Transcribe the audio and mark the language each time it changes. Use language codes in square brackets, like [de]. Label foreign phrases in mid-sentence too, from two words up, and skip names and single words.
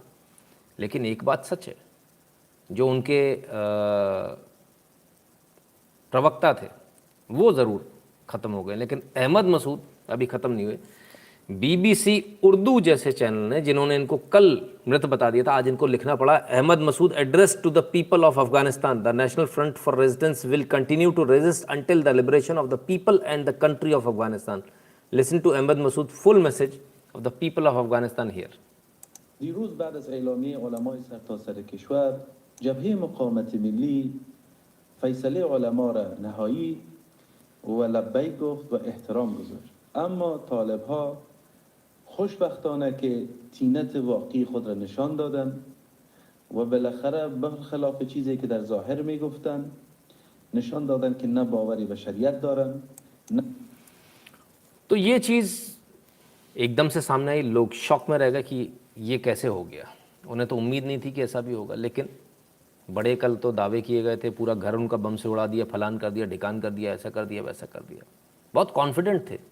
[hi] लेकिन एक बात सच है, जो उनके प्रवक्ता थे वो ज़रूर ख़त्म हो गए, लेकिन अहमद मसूद अभी ख़त्म नहीं हुए। BBC उर्दू जैसे चैनल ने, जिन्होंने इनको कल मृत बता दिया था, आज इनको लिखना पड़ा, अहमद मसूद [en] address to the people of Afghanistan, the National Front for Resistance will continue to resist until the liberation of the people and the country of Afghanistan. Listen to Ahmad Massoud full message of the people of Afghanistan here. [fa] دیروز بعد از اعلامیه علمای سرتاسر کشور جبهه مقاومت ملی فیصله علما را نهایی و لبیک گفت و احترام گذاشت. اما طالب ها خوشبختانه که تینت واقعی خود را نشان دادند و بالاخره برخلاف چیزی که در ظاهر می گفتند نشان دادند که نه باوری به شریعت دارند. [hi] तो ये चीज़ एकदम से सामने आई, लोग शॉक में रह गए कि ये कैसे हो गया। उन्हें तो उम्मीद नहीं थी कि ऐसा भी होगा, लेकिन बड़े कल तो दावे किए गए थे, पूरा घर उनका बम से उड़ा दिया, फलान कर दिया, ढिकान कर दिया, ऐसा कर दिया, वैसा कर दिया, बहुत कॉन्फिडेंट थे।